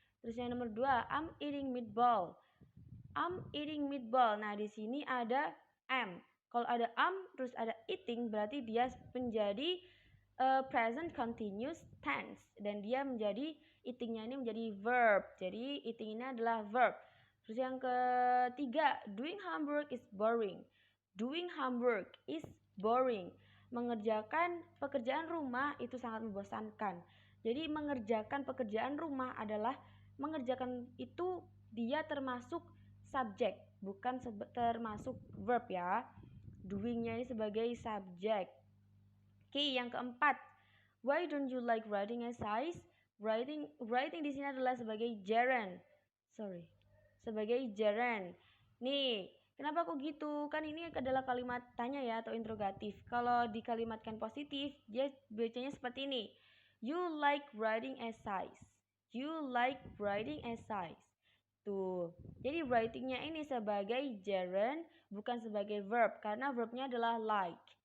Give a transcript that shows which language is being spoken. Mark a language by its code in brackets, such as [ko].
[id] Terus yang nomor 2, [en] I'm eating meatball. I'm eating meatball. [id] Nah, di sini ada am. Kalau ada terus ada eating, berarti dia menjadi present continuous tense, dan dia menjadi eatingnya ini menjadi verb. Jadi eating ini adalah verb. Terus yang ketiga, [en] doing homework is boring. Doing homework is boring. [id] Mengerjakan pekerjaan rumah itu sangat membosankan. Jadi mengerjakan pekerjaan rumah adalah mengerjakan itu dia termasuk subjek, bukan termasuk verb ya. Doingnya ini sebagai subjek. Oke, yang keempat, [en] why don't you like writing essays? [id] Writing di sini adalah sebagai gerund. Sebagai gerund. Nih, kenapa kok gitu? Kan ini adalah kalimat tanya ya atau interrogatif. Kalau dikalimatkan positif, dia bacanya seperti ini. [en] You like writing essays. You like writing essays. [id] Tuh. Jadi writingnya ini sebagai gerund, bukan sebagai verb, karena verbnya adalah like.